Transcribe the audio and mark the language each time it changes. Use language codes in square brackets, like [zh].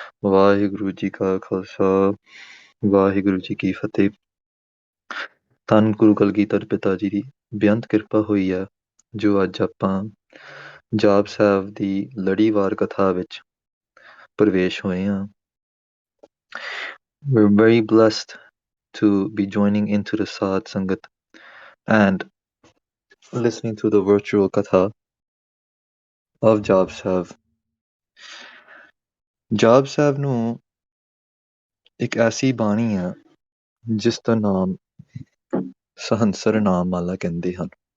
[pa] ਵਾਹਿਗੁਰੂ ਜੀ ਕਾ ਖਾਲਸਾ ਵਾਹਿਗੁਰੂ ਜੀ ਕੀ ਫਤਿਹ। ਧੰਨ ਗੁਰੂ ਕਲਗੀਧਰ ਪਿਤਾ ਜੀ ਦੀ ਬੇਅੰਤ ਕਿਰਪਾ ਹੋਈ ਹੈ ਜੋ ਅੱਜ ਆਪਾਂ ਜਾਪ ਸਾਹਿਬ ਦੀ ਲੜੀਵਾਰ ਕਥਾ ਵਿੱਚ ਪ੍ਰਵੇਸ਼ ਹੋਏ ਹਾਂ। [en] We're very blessed to be joining into the Sadh Sangat and listening to the virtual Katha of Jaap Sahib. [pa] ਜਾਪ ਸਾਹਿਬ ਨੂੰ ਇੱਕ ਐਸੀ ਬਾਣੀ ਹੈ ਜਿਸ ਦਾ ਨਾਮ ਸਹੰਸਰ ਨਾਮ ਮਾਲਾ ਕਹਿੰਦੇ ਹਨ।